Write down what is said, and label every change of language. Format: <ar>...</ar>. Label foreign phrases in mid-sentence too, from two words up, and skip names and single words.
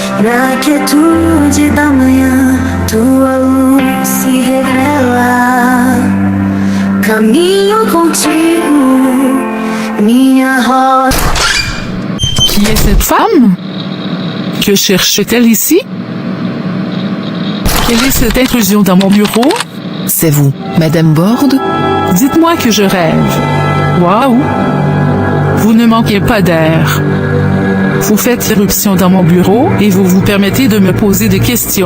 <pt>Na quietude da manhã, tua luz se revela. Caminho contigo, minha rosa.</pt> <fr>Qui est cette femme? Que cherche-t-elle ici? Quelle est cette intrusion dans mon bureau? C'est vous, Madame Borde? Dites-moi que je rêve. Waouh! Vous ne manquez pas d'air. Vous faites irruption dans mon bureau et vous vous permettez de me poser des questions.</fr>